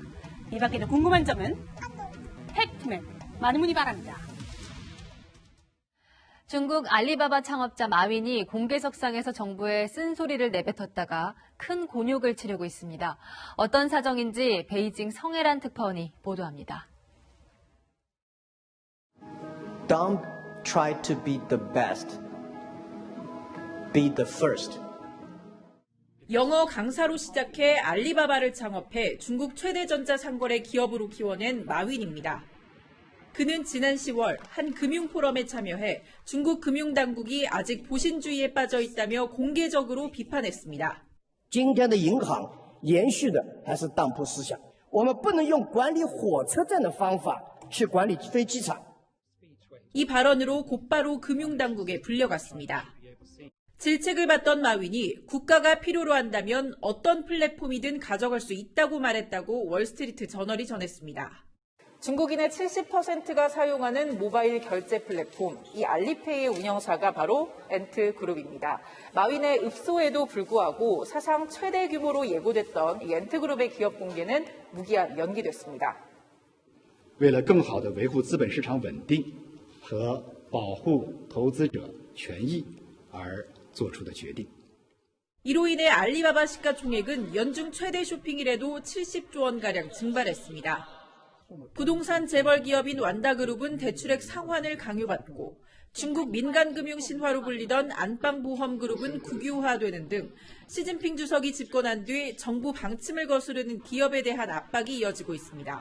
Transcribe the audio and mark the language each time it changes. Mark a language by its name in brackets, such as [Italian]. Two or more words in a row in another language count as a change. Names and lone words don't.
[Korean] 이 밖에도 궁금한 점은 팩트맨 많은 문의 바랍니다. 중국 알리바바 창업자 마윈이 공개석상에서 정부에 쓴소리를 내뱉었다가 큰 곤욕을 치르고 있습니다. 어떤 사정인지 베이징 성혜란 특파원이 보도합니다. [English] Don't try to be the best. Be the first. [Korean] 영어 강사로 시작해 알리바바를 창업해 중국 최대 전자상거래 기업으로 키워낸 마윈입니다. 그는 지난 10월 한 금융포럼에 참여해 중국 금융당국이 아직 보신주의에 빠져 있다며 공개적으로 비판했습니다. [Chinese] 今天的银行延续的还是当铺思想，我们不能用管理火车站的方法去管理飞机场。 [Korean] 이 발언으로 곧바로 금융당국에 불려갔습니다. 질책을 받던 마윈이 국가가 필요로 한다면 어떤 플랫폼이든 가져갈 수 있다고 말했다고 월스트리트 저널이 전했습니다. 중국인의 70%가 사용하는 모바일 결제 플랫폼, 이 알리페이의 운영사가 바로 엔트그룹입니다. 마윈의 읍소에도 불구하고 사상 최대 규모로 예고됐던 이 엔트그룹의 기업 공개는 무기한 연기됐습니다. [Chinese] 为了更好地维护资本市场稳定和保护投资者权益而做出的决定。 [Korean] 이로 인해 알리바바 시가총액은 연중 최대 쇼핑일에도 70조 원가량 증발했습니다. 부동산 재벌 기업인 완다그룹은 대출액 상환을 강요받고 중국 민간금융 신화로 불리던 안방보험그룹은 국유화되는 등 시진핑 주석이 집권한 뒤 정부 방침을 거스르는 기업에 대한 압박이 이어지고 있습니다.